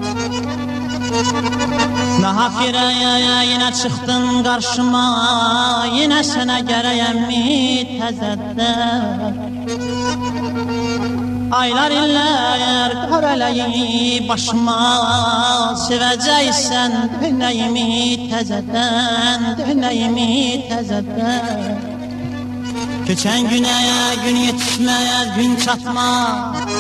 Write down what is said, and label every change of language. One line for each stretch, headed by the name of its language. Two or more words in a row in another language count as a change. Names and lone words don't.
Turkish: Nahak yere yine çıktın karşıma, yine sana geleyem mi təzədən?
Azerbaijani: Aylar iller qarələyib başıma, sevəcəksən dönəyimi təzədən, dönəyimi təzədən. Keçən günə gün yetişməz, gün çatmaz.